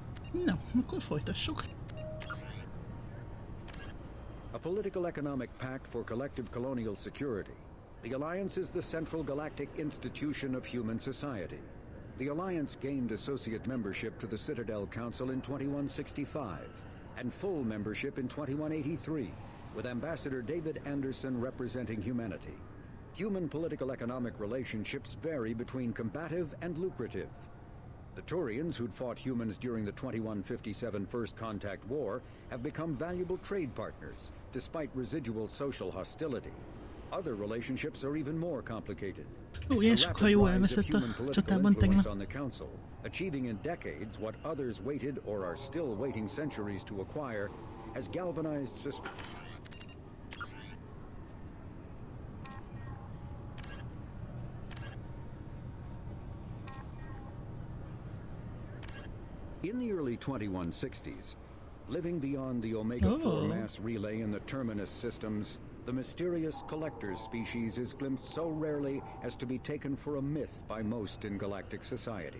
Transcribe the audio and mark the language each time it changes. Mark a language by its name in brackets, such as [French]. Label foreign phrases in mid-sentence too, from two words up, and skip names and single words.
[Hungarian] Na, akkor folytassuk. [English] A political economic pact for collective colonial security. The Alliance is the central galactic institution of human society. The Alliance gained associate membership to the Citadel Council in 2165 and full membership in 2183, with Ambassador David Anderson representing humanity. Human political economic relationships vary between combative and lucrative. The Turians, who'd fought humans during the 2157 First Contact War, have become valuable trade partners, despite residual social hostility. Other relationships are even more complicated. [Hungarian] Ilyen sok hajó elveszett a csatában tegnap. [English] On the Council, achieving in decades what others waited or are still waiting centuries to acquire, has galvanized suspicion. In the early 2160s, living beyond the Omega-4 mass relay in the Terminus systems, the mysterious collector species is glimpsed so rarely as to be taken for a myth by most in galactic society.